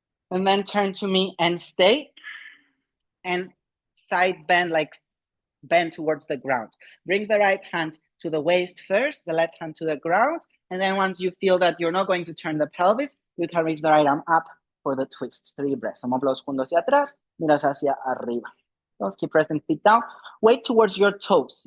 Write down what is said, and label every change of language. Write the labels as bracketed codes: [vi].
[en] And then turn to me and stay. And side bend, like bend towards the ground. Bring the right hand to the waist first, the left hand to the ground. And then once you feel that you're not going to turn the pelvis, you can reach the right arm up for the twist. 3 breaths. [es] Omóplatos juntos hacia atrás, miras hacia arriba. [en] Let's keep pressing feet down. Weight towards your toes.